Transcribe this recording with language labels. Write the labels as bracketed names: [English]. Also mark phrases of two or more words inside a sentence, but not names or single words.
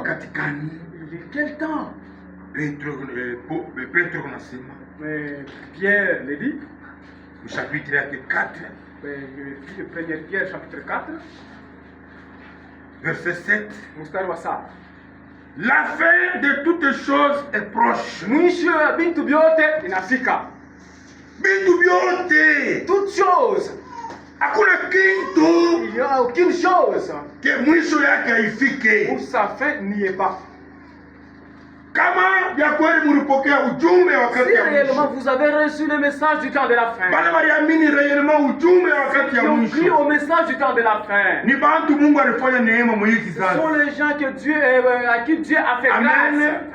[French] Quel temps? Pierre le dit. Chapitre 4. 1 Pierre chapitre 4. Verset 7. La fin de toutes choses est proche. [Swahili] Bintu byote inafika. Bintu byote. [French] Toutes choses. Il n'y a aucune chose où sa fin n'y est pas. Si réellement vous avez reçu le message du temps de la fin, qui ont cru au message du temps de la fin, ce sont les gens que Dieu, à qui Dieu a fait grâce.